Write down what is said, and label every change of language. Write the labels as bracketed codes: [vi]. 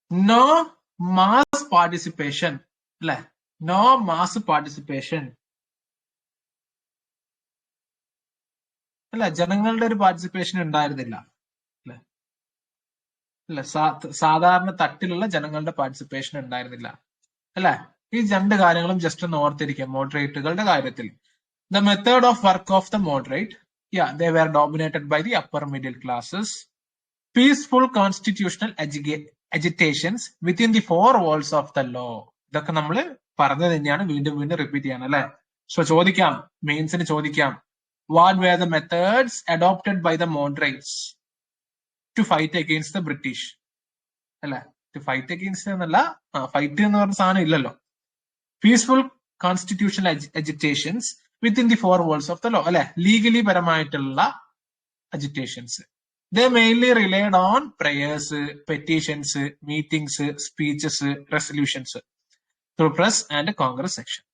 [en] no mass participation [ml] അല്ലെ, no mass participation അല്ല, ജനങ്ങളുടെ ഒരു പാർട്ടിസിപ്പേഷൻ ഉണ്ടായിരുന്നില്ല അല്ലെ, അല്ല സാധാരണ തട്ടിലുള്ള ജനങ്ങളുടെ പാർട്ടിസിപ്പേഷൻ ഉണ്ടായിരുന്നില്ല അല്ലെ. ഈ രണ്ട് കാര്യങ്ങളും ജസ്റ്റ് ഒന്ന് ഓർത്തിരിക്കുക മോഡറേറ്റുകളുടെ കാര്യത്തിൽ. [en] The method of work of the moderate, they were dominated by the upper middle classes. Peaceful constitutional agitations within the four walls of the law. [ml] ഇതൊക്കെ നമ്മൾ പറഞ്ഞു തന്നെയാണ്, വീണ്ടും വീണ്ടും റിപ്പീറ്റ് ചെയ്യണം അല്ലെ. സോ ചോദിക്കാം, മെയിൻസിന് ചോദിക്കാം, [en] what were the methods adopted by the moderates to fight against the British? [ml] അല്ലെ, [en] to fight against [ml] എന്നല്ല, ഫൈറ്റ് എന്ന് പറഞ്ഞ സാധനം ഇല്ലല്ലോ. [en] Peaceful constitutional agitations within the four walls of the law അല്ലെ, legally പരമായിട്ടുള്ള agitations. They mainly relied on prayers, petitions, meetings, speeches, resolutions through press and Congress section.